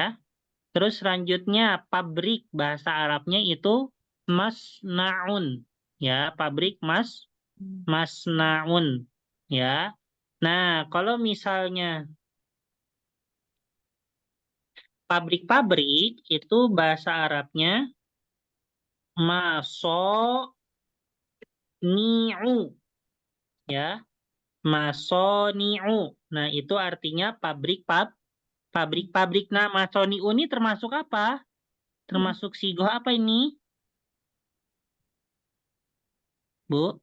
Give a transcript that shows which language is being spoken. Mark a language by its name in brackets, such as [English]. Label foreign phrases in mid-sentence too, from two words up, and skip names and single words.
[Indonesian] Terus selanjutnya pabrik, bahasa Arabnya itu masnaun, ya, pabrik masnaun, ya. Nah, kalau misalnya pabrik-pabrik itu bahasa Arabnya Masoni'u. Ya. Masoni'u. Nah, itu artinya pabrik-pabrik. Nah, masoni'u ini termasuk apa? Termasuk sigoh apa ini? Bu?